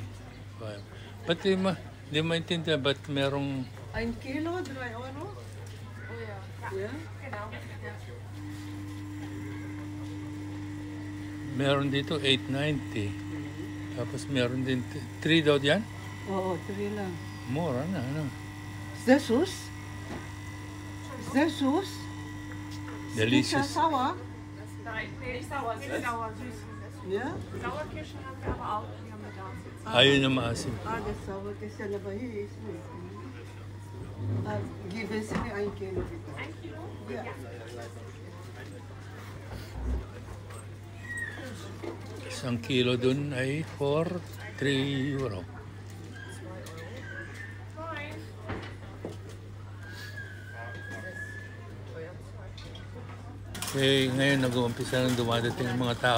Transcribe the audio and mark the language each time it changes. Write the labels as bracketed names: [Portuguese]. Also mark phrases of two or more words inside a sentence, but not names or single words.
[Filipino] Ba't di maintindihan, ba't merong... [German] Ein Kilo, 3 Euro? Yeah? [Filipino] Meron dito 890. Tapos meron din 3 daw diyan. Oo, 3 lang. Mura na, ano. [English] Is that sauce? Is that sauce? Delicious. [German] Ist das sauer? Nein, nicht sauer, sauer, süß. Ja? Sauerkirsche haben wir aber auch. Die haben wir da. [Filipino] Ayun na maasim. [German] Ah, das sauer [Filipino] kasi na ba [German] hier ist nicht. Geben Sie mir 1 Kilo bitte. 1 Kilo? Ja. [Filipino] Isang kilo dun ay for 3 euro. Okay, ngayon nag-uumpisa nang dumadating ang mga tao.